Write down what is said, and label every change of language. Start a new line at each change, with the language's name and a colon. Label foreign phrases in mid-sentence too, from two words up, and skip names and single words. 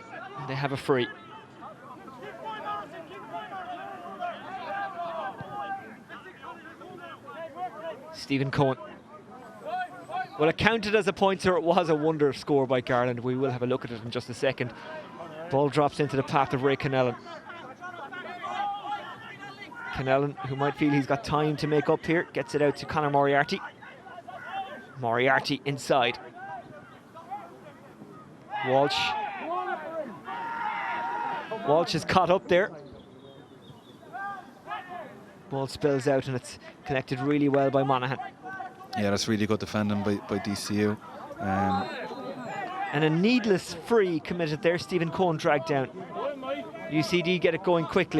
English: They have a free. Stephen Cohen. Well, it counted as a point, so it was a wonder score by Garland. We will have a look at it in just a second. Ball drops into the path of Ray Cannellan. Cannellan, who might feel he's got time to make up here, gets it out to Conor Moriarty. Moriarty inside. Walsh. Walsh is caught up there. Ball spills out, and it's connected really well by Monaghan. yeah, that's really good defending by DCU. And a needless free committed there. Stephen Cohen dragged down. UCD get it going quickly.